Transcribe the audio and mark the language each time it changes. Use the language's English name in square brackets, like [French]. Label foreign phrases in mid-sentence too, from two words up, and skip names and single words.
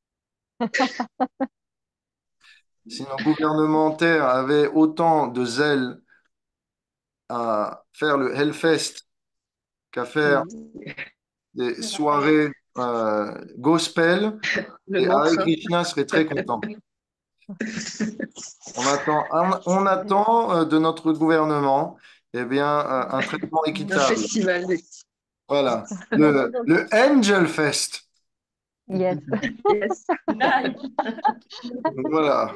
[French] Si nos gouvernementaires avaient autant de zèle à faire le Hellfest qu'à faire des soirées gospel, Le et Hare mantra. Krishna serait très content. On attend de notre gouvernement eh bien, un traitement Un équitable. festival. Voilà. Le Angel Fest. Yes. Yes. Voilà.